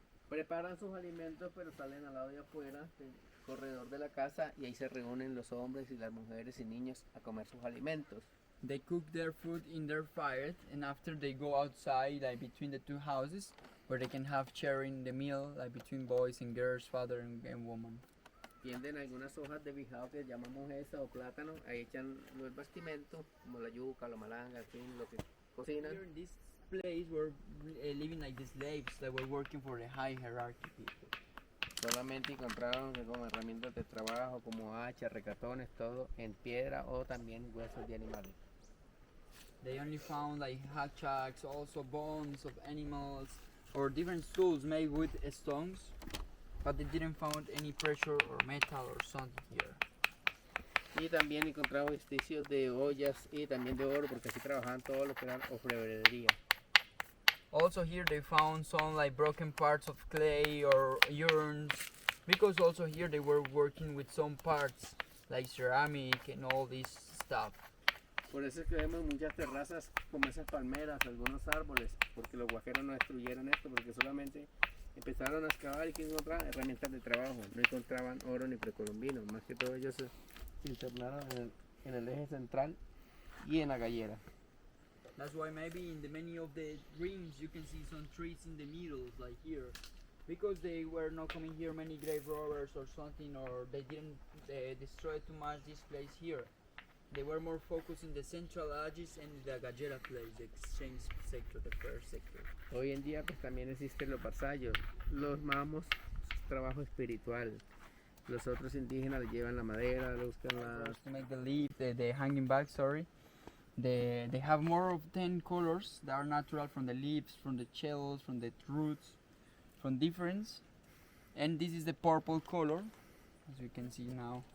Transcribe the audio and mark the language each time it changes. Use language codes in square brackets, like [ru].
[es] Preparan sus alimentos, pero salen al lado de afuera, del corredor de la casa, y ahí se reúnen los hombres y las mujeres y niños a comer sus alimentos. [en] They cook their food in their fire, and after they go outside, like between the two houses, where they can have sharing the meal, like between boys and girls, father and woman. [es] Tienden algunas hojas de bijao que llamamos esa o plátano, ahí echan los bastimentos, como la yuca, la malanga, en fin, lo que cocinan. [en] Here in this place, we're living like the slaves that were working for the high hierarchy people. [es] Solamente encontraron como herramientas de trabajo como hachas, recatones, todo en piedra o también huesos de animales. [en] They only found like hatchets, also bones of animals, or different tools made with stones, but they didn't find any pressure or metal or something here. [es] Y también encontraron vestigios de ollas y también de oro, porque así trabajaban todo lo que era orfebrería. [en] Also here they found some like broken parts of clay or urns, because also here they were working with some parts like ceramic and all this stuff. [es] Por eso es que vemos muchas terrazas como esas palmeras, algunos árboles, porque los guajeros no destruyeron esto, porque solamente empezaron a excavar y que encontraban herramientas de trabajo, no encontraban oro ni precolombino, más que todo ellos se internaron en el eje central y en la gallera. [en] That's why maybe in the many of the rings you can see some trees in the middle, like here, because they were not coming here many grave robbers or something, or they didn't destroy too much this place here. They were more focused in the central edges and the gallera place, the exchange sector, the first sector. [es] Hoy en día pues también existen los vasallos, los mamos, trabajo espiritual. Los otros indígenas le llevan la madera, le buscan la... [en] To make the leaf, the hanging bag, sorry. they have more of 10 colors that are natural from the leaves, from the shells, from the roots, from difference. And this is the purple color, as you can see now.